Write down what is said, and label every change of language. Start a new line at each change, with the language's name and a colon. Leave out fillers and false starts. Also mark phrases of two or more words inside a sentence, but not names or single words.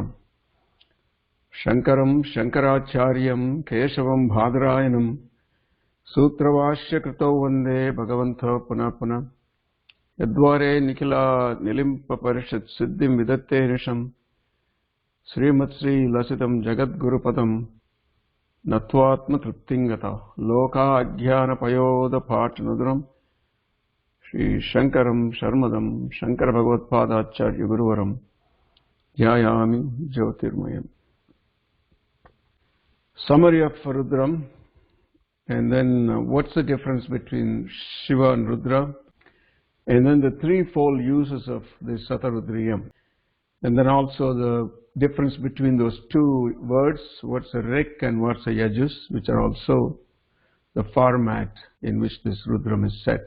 Sanskrit: शङ्करं शङ्कराचार्यं केशवं बादरायणम् सूत्रभाष्य कृतौ वन्दे भगवन्तौ पुनः पुनः. यद्द्वारे निखिला निलिम्प परिषत् सिद्धिं विधत्ते निशं श्रीमत् श्री लसितं जगद्गुरुपदं नत्वात्म तृप्तिं गता लोका अज्ञान पयोद पाटनधुरं श्री शङ्करं शर्मदं शङ्कर भगवत् आचार्य गुरुवरं जयामि ज्योतिर्मयम्.
English: Summary of Rudram, and then what's the difference between Shiva and Rudra, and then the threefold uses of the Satarudriyam, and then also the difference between those two words, what's a Rik and what's a Yajus, which are also the format in which this Rudram is set.